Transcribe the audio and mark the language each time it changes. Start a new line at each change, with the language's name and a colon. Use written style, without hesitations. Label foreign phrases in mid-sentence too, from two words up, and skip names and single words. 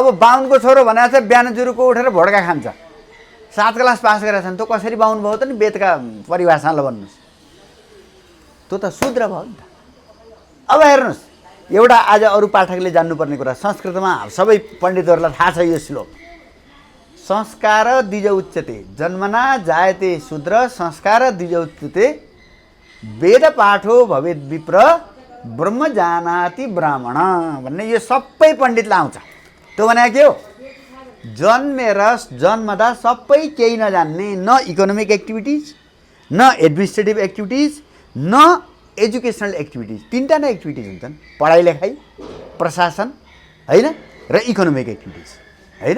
Nepali: अब बाहुनको छोरो भनेको चाहिँ बिहान जुरुको उठेर भोड्का खान्छ, 7
English: class pass
Nepali: गरेका छन्, त्यो कसरी बाहुन भयो त नि वेदका परिभाषा ल भन्नुहोस्, त्यो त शूद्र भयो नि त। अब हेर्नुहोस्, एउटा आज अरू पाठकले जान्नुपर्ने कुरा, संस्कृतमा सबै पण्डितहरूलाई थाहा छ यो श्लोक,
Sanskrit: संस्कार द्विज उच्यते, जन्मना जायते शूद्र संस्कार द्विज उच्यते, वेद पाठो भवेद विप्र ब्रह्म जानाति ब्राह्मण
Nepali: भन्ने यो सबै पण्डितलाई आउँछ। त्यो भने के हो, जन्मेर जन्मदा सबै केही नजान्ने, न
English: economic activities,
Nepali: न
English: administrative activities,
Nepali: न
English: educational activities,
Nepali: 3टा नै एक्टिभिटिज हुन्छन्, पढाइ लेखाइ, प्रशासन होइन र
English: economic activities
Nepali: होइन।